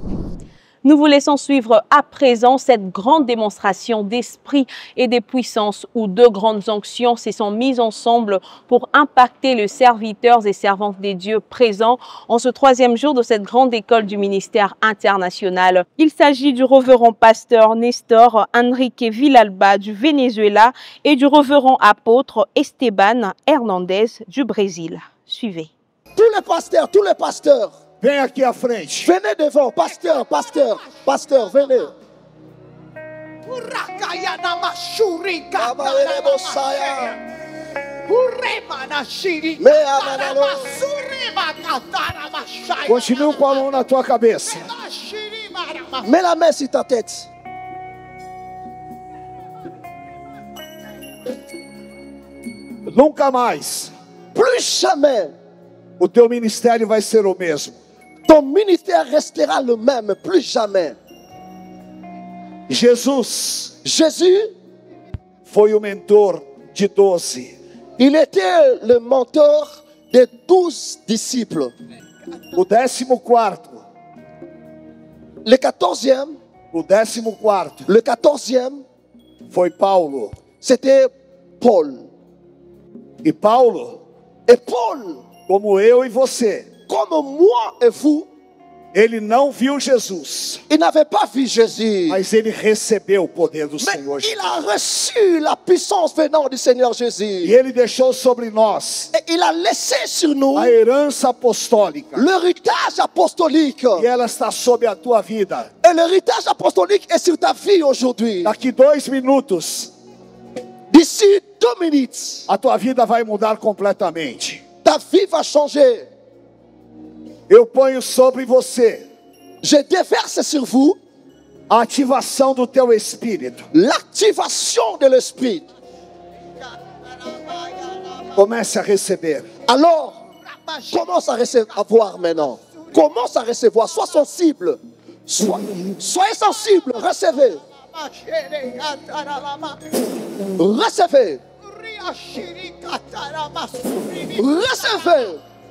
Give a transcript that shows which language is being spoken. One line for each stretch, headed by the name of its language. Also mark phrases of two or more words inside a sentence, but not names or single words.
French: Nous vous laissons suivre à présent cette grande démonstration d'esprit et de puissance où deux grandes onctions se sont mises ensemble pour impacter les serviteurs et servantes des dieux présents en ce troisième jour de cette grande école du ministère international. Il s'agit du révérend pasteur Nestor Enrique Villalba du Venezuela et du révérend apôtre Esteban Hernandez du Brésil. Suivez. Tous les pasteurs.
Portuguese: Vem aqui à frente.
French: Venez devant, pasteur, venez.
Portuguese: Continue com a mão na tua cabeça.
French: Mets la main sur ta tête.
Portuguese: Nunca mais.
French: Plus jamais.
Portuguese: O teu ministério vai ser o mesmo.
French: Ton ministère restera le même, plus jamais.
Portuguese: Jésus foi o mentor de 12.
French: Il était le mentor de 12 disciples.
Portuguese: O 14º.
French: Le 14e.
Portuguese: O 14º.
French: Le 14e.
Portuguese: Foi Paulo.
French: C'était Paul.
Portuguese: E Paulo. Como eu e você.
French: Comme moi et vous.
Portuguese: Ele não viu Jesus.
French: Il n'avait pas vu Jésus.
Portuguese: Mas ele recebeu o poder do Senhor Jesus.
French: Il a reçu la puissance venant du Seigneur Jésus.
Portuguese: E ele deixou sobre nós.
French: Et il a laissé sur nous
Portuguese: a herança apostólica.
French: L'héritage apostolique.
Portuguese: E ela está sobre a tua vida.
French: Et l'héritage apostolique est sur ta vie aujourd'hui.
Portuguese: Daqui 2 minutos.
French: D'ici 2 minutes.
Portuguese: A tua vida vai mudar completamente.
French: Ta vie va changer.
Portuguese: Eu ponho sobre você.
French: Je déverse sur vous
Portuguese: a ativação do teu espírito.
French: L'activation de l'esprit.
Portuguese: Comece a receber.
French: Alors, commence à recevoir maintenant. Commence à recevoir. Sois sensible. Soyez sensible. Recevez. Recevez. Recevez.